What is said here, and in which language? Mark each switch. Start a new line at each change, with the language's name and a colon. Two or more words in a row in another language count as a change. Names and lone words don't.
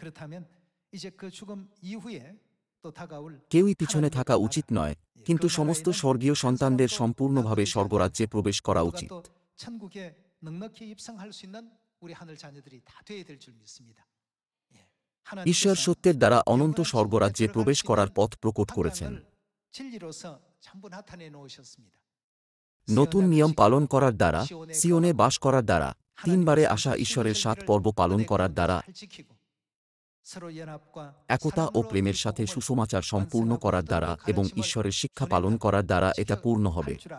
Bangla: কেউই পিছনে থাকা উচিত নয়, কিন্তু সমস্ত স্বর্গীয় সন্তানদের সম্পূর্ণভাবে স্বর্গরাজ্যে প্রবেশ করা উচিত। ঈশ্বর সত্যের দ্বারা অনন্ত স্বর্গরাজ্যে প্রবেশ করার পথ প্রকট করেছেন।
Korean: 진리로서 전부 나타내 놓으셨습니다.
Bangla: নতুন নিয়ম পালন করার দ্বারা, সিওনে বাস করার দ্বারা, তিনবারে আসা ঈশ্বরের 7 পর্ব পালন করার দ্বারা, একতা ও প্রেমের সাথে সুসমাচার সম্পূর্ণ করার দ্বারা এবং ঈশ্বরের শিক্ষা পালন করার দ্বারা এটা পূর্ণ হবে।